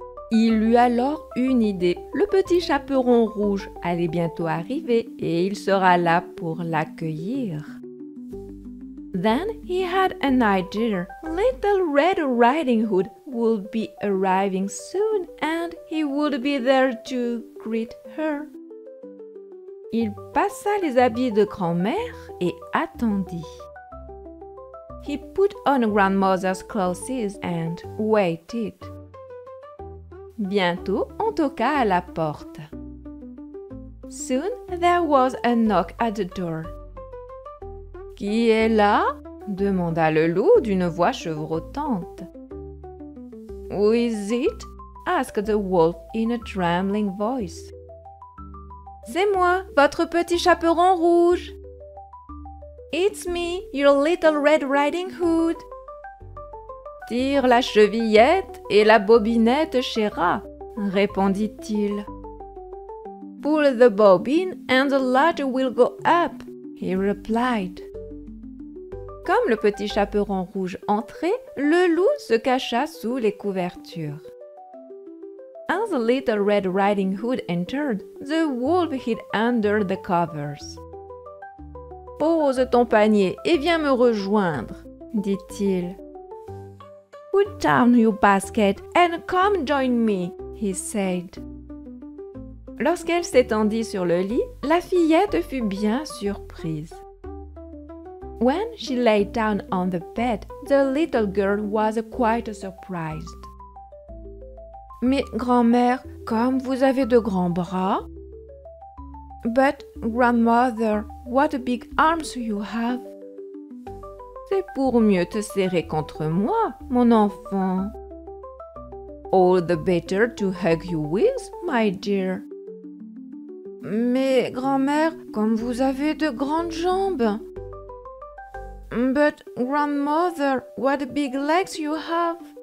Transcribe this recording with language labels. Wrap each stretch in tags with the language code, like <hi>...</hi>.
<fr>Il eut alors une idée. Le petit chaperon rouge allait bientôt arriver et il sera là pour l'accueillir.</fr> <en>Then he had an idea. Little Red Riding Hood would be arriving soon and he would be there to greet her.</en> <fr>Il passa les habits de grand-mère et attendit.</fr> <en>He put on grandmother's clothes and waited.</en> <fr>Bientôt, on toqua à la porte.</fr> <en>Soon there was a knock at the door.</en> <fr>« Qui est là ?» demanda le loup d'une voix chevrotante.</fr> <en>« Who is it ?» asked the wolf in a trembling voice.</en> <fr>« C'est moi, votre petit chaperon rouge. »«</fr> <en>It's me, your little Red Riding Hood.</en> <fr>»« Tire la chevillette et la bobinette, chéra, » répondit-il.</fr> <en>« Pull the bobbin and the latch will go up, » he replied.</en> <fr>Comme le petit chaperon rouge entrait, le loup se cacha sous les couvertures.</fr> <en>As the little Red Riding Hood entered, the wolf hid under the covers.</en> <fr>« Pose ton panier et viens me rejoindre, » dit-il.</fr> <en>« Put down your basket and come join me, » he said.</en> <fr>Lorsqu'elle s'étendit sur le lit, la fillette fut bien surprise.</fr> <en>When she lay down on the bed, the little girl was quite surprised.</en> <fr>« Mais grand-mère, comme vous avez de grands bras. »«</fr> <en>But grandmother, what big arms you have.</en> <fr>»« C'est pour mieux te serrer contre moi, mon enfant. »«</fr> <en>All the better to hug you with, my dear.</en> <fr>»« Mais grand-mère, comme vous avez de grandes jambes. »«</fr> <en>But grandmother, what big legs you have.</en>